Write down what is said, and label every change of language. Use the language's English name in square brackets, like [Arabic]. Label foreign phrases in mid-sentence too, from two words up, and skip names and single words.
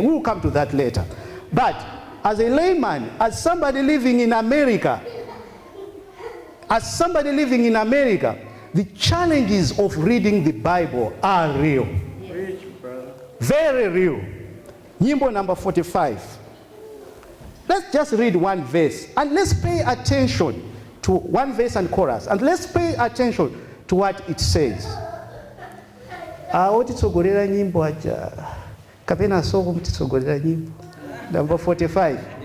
[English] We will come to that later. But as a layman, as somebody living in America, the challenges of reading the Bible are real. Very real. Nyimbo number 45. Let's just read one verse and let's pay attention to one verse and chorus, and let's pay attention to what it says. [Nyanja] Otitsogolera nyimbo acha kapena soko mtitsogolera nyimbo number 45.